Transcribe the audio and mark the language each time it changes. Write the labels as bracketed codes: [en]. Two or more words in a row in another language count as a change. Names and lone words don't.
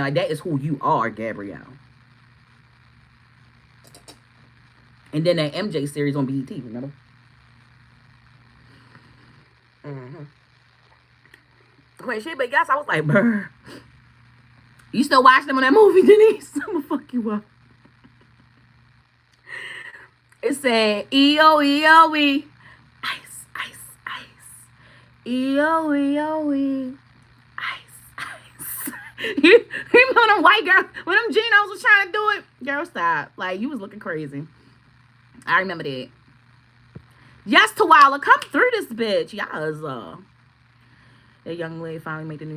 [en] Like, that is who you are, Gabrielle. And then that MJ series on BET, remember? Mm-hmm. When she but guess I was like, brr. You still watch them on that movie, Denise? I'm gonna fuck you up. It said E-O-E-O-E. Ice, ice, ice. E-O-E-O-E. Ice, ice. You remember them white girls when them Genos was trying to do it? Girl, stop. Like, you was looking crazy. I remember that. Yes, Tawala, come through this bitch. Y'all that young lady finally made the news.